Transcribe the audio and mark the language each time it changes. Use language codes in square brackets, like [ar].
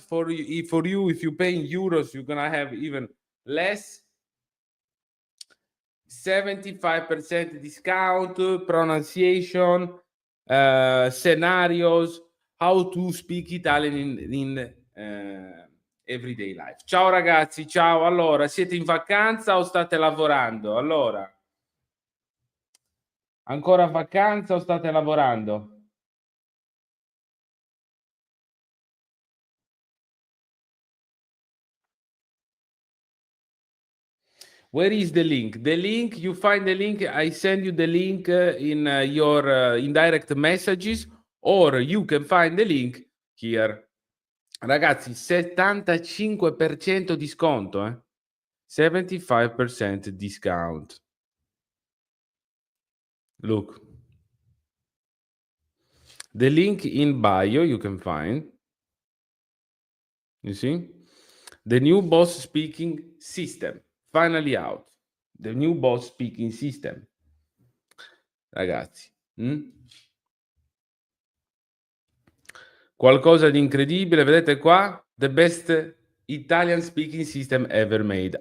[en] For you, if you pay in euros, you're gonna have even less. 75% discount, pronunciation, scenarios, how to speak Italian in everyday life. [it] Ciao ragazzi, ciao. Allora, siete in vacanza o state lavorando? Allora, ancora a vacanza o state lavorando? [en] Where is the link? The link, you find the link, I send you the link in your indirect messages, or you can find the link here. [it] Ragazzi, 75% di sconto, [en] 75% discount. Look. The link in bio you can find. You see? The new boss speaking system. Finally out. The new boss speaking system. [it] Ragazzi. Qualcosa di incredibile, vedete qua? [en] The best Italian speaking system ever made.